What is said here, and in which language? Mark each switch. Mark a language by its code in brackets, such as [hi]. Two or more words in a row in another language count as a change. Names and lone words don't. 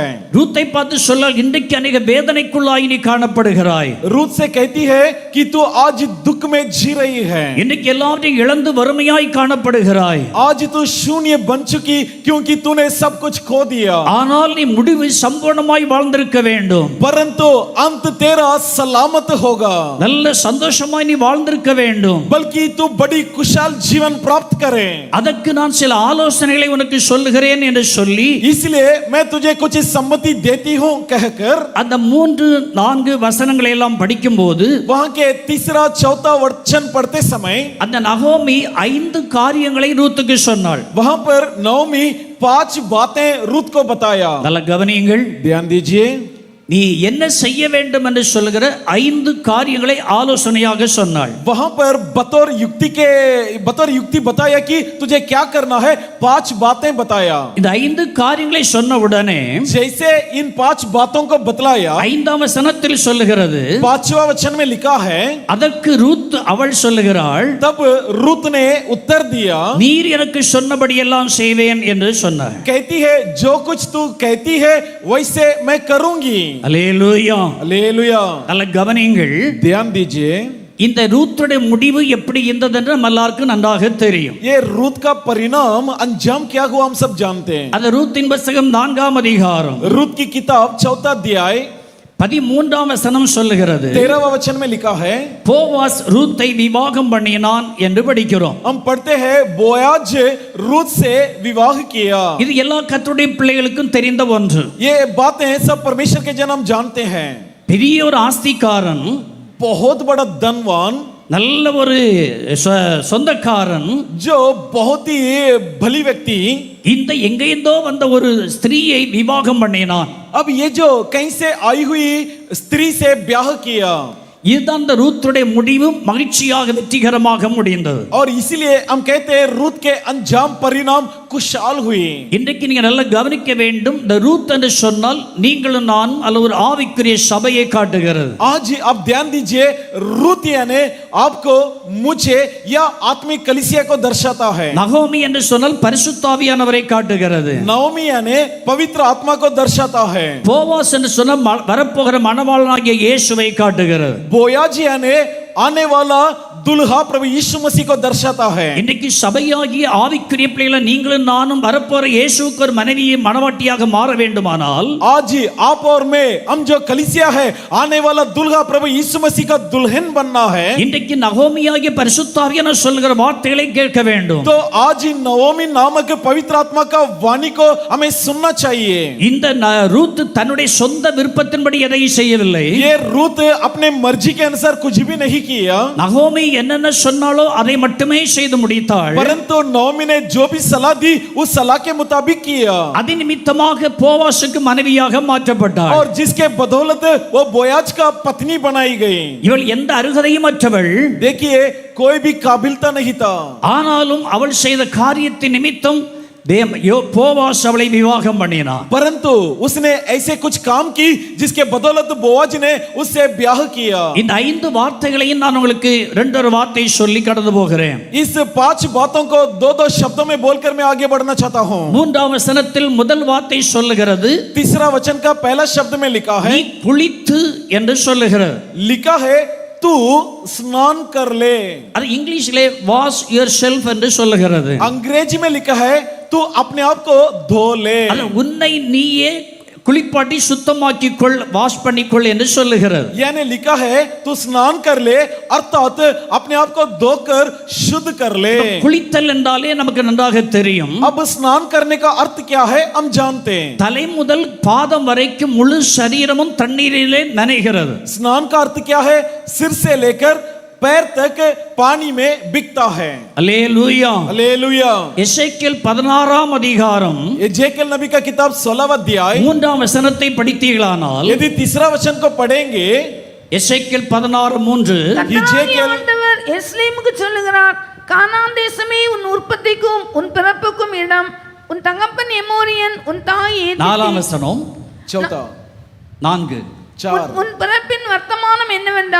[ta] ரூத்தை பார்த்து சொல்ல, இன்றைக்கு अनेक வேதனைக்குள்ளாய் நீ காணப்படுகிறாய். [hi] रूत से कहती है कि तू आज दुख में जी रही है. [ta] இன்றைக்கு எல்லாவற்றையும் இழந்து வறுமையாய் காணப்படுகிறாய். [hi] आज तू शून्य बन चुकी क्योंकि तूने सब कुछ खो दिया. [ta] ஆனால் நீ முடிவு சம்பூர்ணமாய் வாழ்ந்திருக்க வேண்டும். [hi] परंतु अंत तेरा सलामत होगा. [ta] நல்ல சந்தோஷமாய் நீ வாழ்ந்திருக்க வேண்டும். வேண்டும். [hi] बल्कि तू बड़ी कुशल जीवन प्राप्त करे. [ta] அதற்கு நான் சில ஆலோசனைகளை உனக்கு சொல்லுகிறேன் என்று சொல்லி [hi] इसलिए मैं तुझे कुछ सम्मति देती हूँ कहकर [ta] அந்த 3-4 வசனங்களை எல்லாம் படிக்கும்போது [hi] वहां के तीसरा चौथा वचन पढ़ते समय [ta] அந்த நகோமி 5 காரியங்களை ரூத்துக்கு சொன்னாள். [hi] वहां पर नवमी 5 बातें रूत को बताया. [ta] நல்ல கவனியுங்கள். [hi] ध्यान दीजिए. [ta] நீ என்ன செய்ய வேண்டும் என்று சொல்லுகிற 5 காரியங்களை ஆலோசனையாக சொன்னாள். [hi] वहां पर बतौर युक्ति बताया कि तुझे क्या करना है. 5 बातें बताया. [ta] இந்த 5 காரியங்களை சொன்ன உடனே [hi] जैसे इन 5 बातों को बतलाया [ta] 5ஆம் வசனத்தில் சொல்லுகிறது, [hi] 5वां वचन में लिखा है, [ta] அதற்கு ரூத் அவள் சொல்லுகிறாள், [hi] तब रूत ने उत्तर दिया, [ta] நீர் எனக்கு சொன்னபடியெல்லாம் செய்வேன் என்று சொன்னார். [hi] कहती है जो कुछ तू कहती है वैसे मैं करूंगी. [ta] அல்லேலூயா. [hi] हालेलुया. [ta] நல்ல கவனியுங்கள். [hi] ध्यान दीजिए. [ta] இந்த ரூத்துடைய முடிவு எப்படி இருந்தது என்று நம்ம எல்லாருக்கும் நன்றாக தெரியும். [hi] ये रूत का परिणाम अंजाम क्या हुआ हम सब जानते हैं. [ta] அது ரூத்தின் புத்தகம் 4ஆம் அதிகாரம் [hi] रूत की किताब 4वां अध्याय [ta] 13ஆம் வசனம் சொல்லுகிறது, [hi] 13वां वचन में लिखा है, [ta] போவாஸ் ரூத்தை விவாகம் பண்ணினான் என்று படிக்கிறோம். [hi] हम पढ़ते हैं बोयाज रूत से विवाह किया. [ta] இது எல்லா கர்த்தருடைய பிள்ளைகளுக்கும் தெரிந்த ஒன்று. [hi] ये बातें सब परमेश्वर के जन हम जानते हैं. [ta] பெரிய ஒரு ஆஸ்திகாரன், [hi] बहुत बड़ा धनवान, [ta] நல்ல ஒரு சொந்தக்காரன், [hi] जो बहुत ही भली व्यक्ति [ta] இந்த எங்கேந்தோ வந்த ஒரு ஸ்திரீயை விவாகம் பண்ணினான். [hi] अब ये जो कहीं से आई हुई स्त्री से ब्याह किया. [ta] இதுதான் இந்த ரூத்துடைய முடிவு மகிழ்ச்சியாக வெற்றிகரமாக முடிந்தது. [hi] और इसीलिए हम कहते हैं रूत के अंजाम परिणाम कुशल हुई. [ta] இன்றைக்கு நீங்க நல்லா கவனிக்க வேண்டும். இந்த ரூத் என்று சொன்னால் நீங்களும் நான் அல்ல ஒரு ஆவிக்குரிய சபையை காட்டுகிறது. [hi] आज आप ध्यान दीजिए, रूत यानी आपको, मुझे या आत्मिक कलीसिया को दर्शाता है. [ta] நகோமி என்று சொன்னால் பரிசுத்தாவியானவரை காட்டுகிறது. [hi] नवमी यानी पवित्र आत्मा को दर्शाता है. [ta] போவாஸ் என்று சொன்னால் வரப்போகிற மணவாளனாகிய இயேசுவை காட்டுகிறது. [hi] बोयाज यानी आने वाला दुल्हा प्रभु यीशु मसीह को दर्शाता है. [ta] இன்றைக்கு சபையாகிய ஆவிக்குரிய பிள்ளைகளை நீங்களும் நானும் வரப்போற இயேசுவுக்கு ஒரு மனைவியை மணவாட்டியாக மாற வேண்டுமானால் [hi] आज आप और मैं, हम जो कलीसिया है, आने वाला दुल्हा प्रभु यीशु मसीह का दुल्हन बनना है. [ta] இன்றைக்கு நகோமியாகிய பரிசுத்தாவியானவர் சொல்லுகிற வார்த்தைகளை கேட்க வேண்டும். [hi] तो आज नवमी नामक पवित्र आत्मा का वाणी को हमें सुनना चाहिए. [ta] இந்த ரூத் தன்னுடைய சொந்த விருப்பத்தின்படி எதையும் செய்யவில்லை. [hi] ये रूत अपने मर्जी के अनुसार कुछ भी नहीं किया. [ta] நகோமி என்னென்ன சொன்னாலோ அதை மட்டுமே செய்து முடித்தாள். [hi] परंतु नवमी ने जो भी सलाह दी उस सलाह के मुताबिक किया. [ta] அது நிமித்தமாக போவாசுக்கு மனைவியாக மாற்றப்பட்டாள். [hi] और जिसके बदौलत वो बोयाज का पत्नी बनाई गई. [ta] இவள் எந்த அருகதையும் அற்றவள். [hi] देखिए कोई भी काबिलता नहीं था. [ta] ஆனாலும் அவள் செய்த காரியத்தின் நிமித்தம் போவாஸ் அவளை விவாகம் பண்ணினான். [hi] परंतु उसने ऐसे कुछ काम की जिसके बदौलत बोआज ने उससे ब्याह किया. [ta] இந்த 5 வார்த்தைகளையும் நான் உங்களுக்கு 2 வார்த்தை சொல்லி கடந்து போகிறேன். [hi] इस 5 बातों को 2 शब्दों में बोलकर मैं आगे बढ़ना चाहता हूं. [ta] 3ஆம் வசனத்தில் முதல் வார்த்தை சொல்லுகிறது, [hi] तीसरा वचन का पहला शब्द में लिखा है, [ta] நீ குளித்து என்று சொல்லுகிறது. [hi] लिखा है तू स्नान कर ले. [ta] அது இங்கிலீஷிலே [en] wash yourself [ta] என்று சொல்லுகிறது. [hi] अंग्रेजी में लिखा है तू अपने आप को धो ले. [ta] அது உன்னை நீயே குளிப்பாட்டி சுத்தமாக்கிக் கொள், வாஷ் பண்ணிக்கொள் என்று சொல்லுகிறது. [hi] यानी लिखा है तू स्नान कर ले, अर्थात अपने आप को धोकर शुद्ध कर ले. [ta] குளித்தல் என்றாலே நமக்கு நன்றாக தெரியும். [hi] अब स्नान करने का अर्थ क्या है हम जानते हैं. [ta] தலை முதல் பாதம் வரைக்கும் முழு சரீரமும் தண்ணீரிலே நனைகிறது. [hi] स्नान का अर्थ क्या है? सिर से लेकर पैर तक पानी में बिकता है. [ta] அல்லேலூயா. [hi] हालेलुया. [ta] எசேக்கியேல் 16ஆம் அதிகாரம் [hi] एजेकियल नबी का किताब 16वां अध्याय [ta] 3ஆம் வசனத்தை படித்தீர்களானால், [hi] यदि तीसरा वचन को पढ़ेंगे, [ta] எசேக்கியேல் 16:3, கர்த்தராகிய ஆண்டவர் எஸ்லேமுக்கு சொல்லுகிறார், கானான் தேசமே உன் உற்பத்திக்கும் உன் பிறப்புக்கும் இடம், உன் தகப்பன் எமோரியன், உன் தாய் ஏத்தியி. 4ஆம் வசனம் [hi] चौथा 4. 4 [ta] உன் பிறப்பின் வர்த்தமானம் என்னவென்றால்,